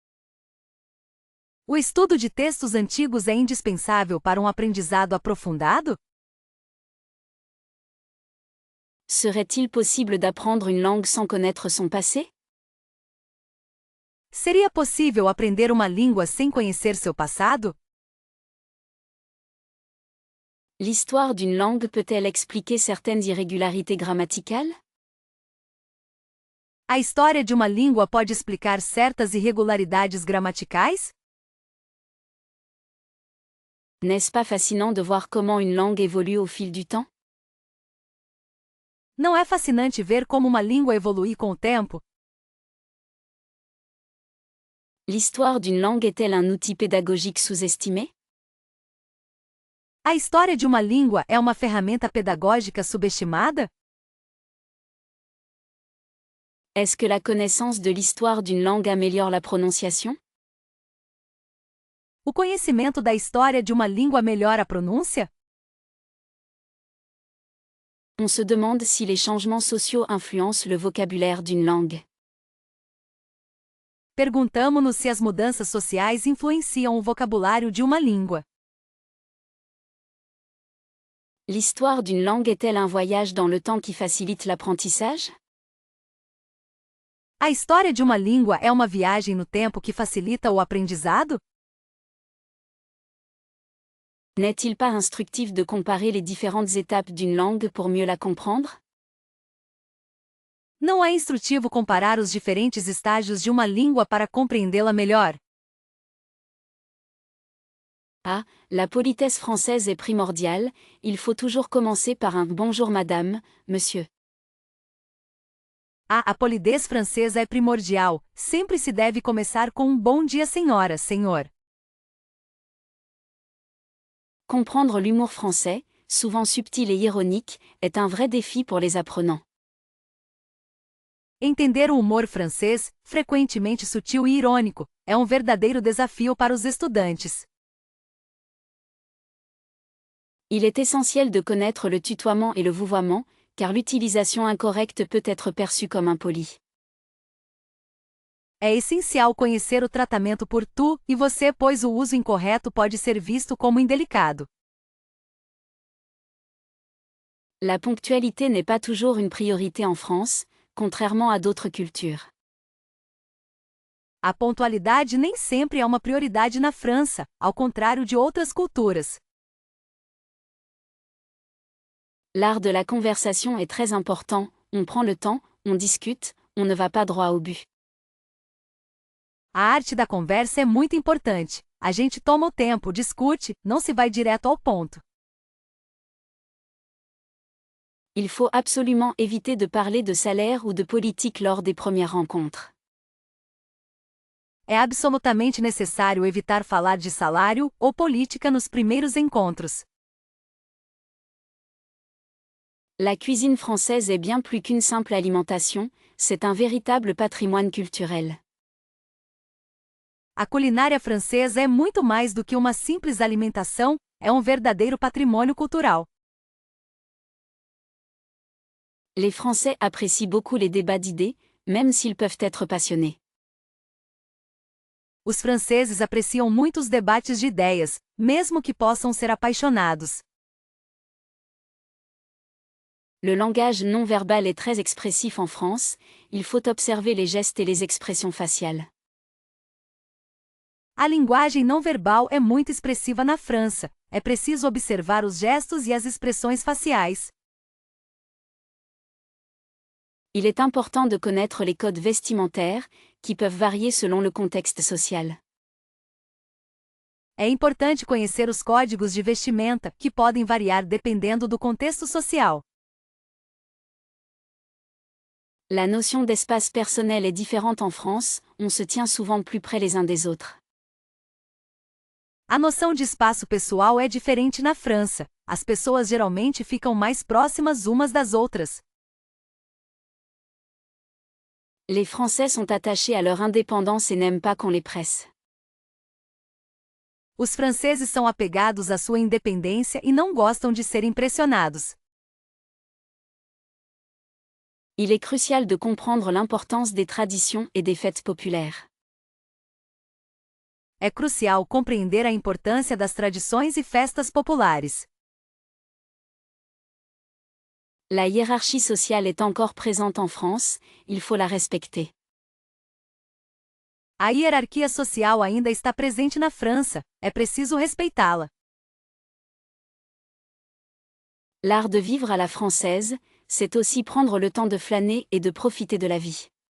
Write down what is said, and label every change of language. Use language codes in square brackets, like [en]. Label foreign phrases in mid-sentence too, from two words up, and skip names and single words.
[pt] O estudo de textos antigos é indispensável para um aprendizado aprofundado? [fr] Serait-il possible d'apprendre une langue sans connaître son passé? [pt] Seria possível aprender uma língua sem conhecer seu passado? [fr] L'histoire d'une langue peut-elle expliquer certaines irrégularités grammaticales? [pt] A história de uma língua pode explicar certas irregularidades gramaticais? [fr] N'est-ce pas fascinant de voir comment une langue évolue au fil du temps? [pt] Não é fascinante ver como uma língua evolui com o tempo? [fr] L'histoire d'une langue est-elle un outil pédagogique sous-estimé? [pt] A história de uma língua é uma ferramenta pedagógica subestimada? [fr] Est-ce que la connaissance de l'histoire d'une langue améliore la prononciation? [pt] O conhecimento da história de uma língua melhora a pronúncia? [fr] On se demande si les changements sociaux influencent le vocabulaire d'une langue. [pt] Perguntamo-nos se as mudanças sociais influenciam o vocabulário de uma língua. [fr] L'histoire d'une langue est-elle un voyage dans le temps qui facilite l'apprentissage? [pt] A história de uma língua é uma viagem no tempo que facilita o aprendizado? [fr] N'est-il pas instructif de comparer les différentes étapes d'une langue pour mieux la comprendre? [pt] Não é instrutivo comparar os diferentes estágios de uma língua para compreendê-la melhor? [fr] Ah, la politesse française est primordiale, il faut toujours commencer par un bonjour madame, monsieur. [pt] A polidez francesa é primordial, sempre se deve começar com um bom dia senhora, senhor. [fr] Comprendre l'humour français, souvent subtil et ironique, est un vrai défi pour les apprenants. [pt] Entender o humor francês, frequentemente sutil e irônico, é um verdadeiro desafio para os estudantes. [fr] Il est essentiel de connaître le tutoiement et le vouvoiement, car l'utilisation incorrecte peut être perçue comme impolie. [pt] É essencial conhecer o tratamento por tu e você, pois o uso incorreto pode ser visto como indelicado. [fr] La ponctualité n'est pas toujours une priorité en France, contrairement à d'autres cultures. [pt] A pontualidade nem sempre é uma prioridade na França, ao contrário de outras culturas. [fr] L'art de la conversation est très important, on prend le temps, on discute, on ne va pas droit au but. [pt] A arte da conversa é muito importante. A gente toma o tempo, discute, não se vai direto ao ponto. [fr] Il faut absolument éviter de parler de salaire ou de politique lors des premières rencontres. [pt] É absolutamente necessário evitar falar de salário ou política nos primeiros encontros. [fr] La cuisine française est bien plus qu'une simple alimentation, c'est un véritable patrimoine culturel. [pt] A culinária francesa é muito mais do que uma simples alimentação, é um verdadeiro patrimônio cultural. [fr] Les Français apprécient beaucoup les débats d'idées, même s'ils peuvent être passionnés. [pt] Os franceses apreciam muito os debates de ideias, mesmo que possam ser apaixonados. [fr] Le langage non verbal est très expressif en France, il faut observer les gestes et les expressions faciales. [pt] A linguagem não verbal é muito expressiva na França, é preciso observar os gestos e as expressões faciais. [fr] Il est important de connaître les codes vestimentaires, qui peuvent varier selon le contexte social. [pt] É importante conhecer os códigos de vestimenta, que podem variar dependendo do contexto social. [fr] La notion d'espace personnel est différente en France, on se tient souvent plus près les uns des autres. [pt] A noção de espaço pessoal é diferente na França. As pessoas geralmente ficam mais próximas umas das outras. [fr] Les Français sont attachés à leur indépendance et n'aiment pas qu'on les presse. [pt] Os franceses são apegados à sua independência e não gostam de ser impressionados. [fr] Il est crucial de comprendre l'importance des traditions et des fêtes populaires. [pt] É crucial compreender a importância das tradições e festas populares. [fr] La hiérarchie sociale est encore présente en France, il faut la respecter. [pt] A hierarquia social ainda está presente na França, é preciso respeitá-la. [fr] L'art de vivre à la française, c'est aussi prendre le temps de flâner et de profiter de la vie.